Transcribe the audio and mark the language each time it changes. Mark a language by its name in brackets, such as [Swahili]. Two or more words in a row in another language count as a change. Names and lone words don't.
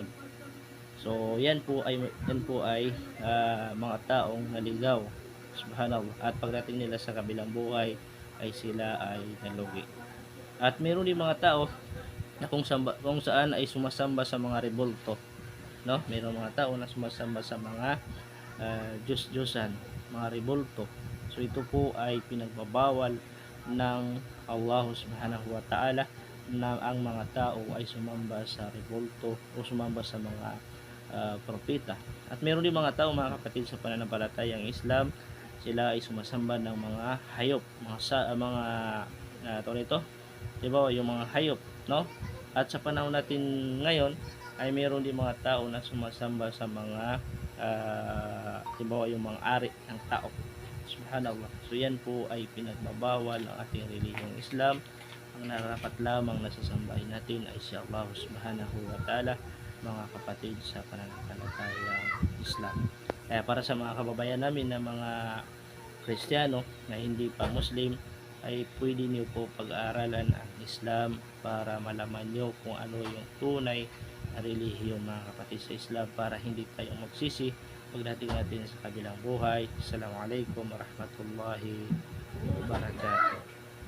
[Filipino] So yan po ay mga taong naligaw, subhanallah, at pagdating nila sa kabilang buhay ay sila ay nalugi. At mayroon din mga tao na kung saan ay sumasamba sa mga rebulto, no? Mayroong mga tao na sumasamba sa mga Diyos-Diyosan, mga rebulto. So ito po ay pinagbabawal ng Allah [Arabic] سبحانه وتعالى [Filipino] na ang mga tao ay sumamba sa rebulto o sumamba sa mga propeta. At meron din mga tao, mga kapatid sa pananampalatayang Islam, sila ay sumasamba ng mga hayop, tawag nito, diba, yung mga hayop, no? At sa panahon natin ngayon ay meron din mga tao na sumasamba sa mga diba, yung mga ari ng tao. Subhanallah. So yan po ay pinagbabawal ng ating relihiyong Islam. Ang narapat lamang na sasambahin natin ay si Allah [Arabic] سبحانه وتعالى, [Filipino] mga kapatid sa pananampalatayang Islam. Kaya para sa mga kababayan namin na mga Kristiyano na hindi pa Muslim, ay pwede niyo po pag-aaralan ang Islam para malaman niyo kung ano yung tunay na relihiyon, mga kapatid sa Islam, para hindi tayo magsisi pagdating natin sa kabilang buhay. [Arabic] السلام عليكم ورحمة الله وبركاته.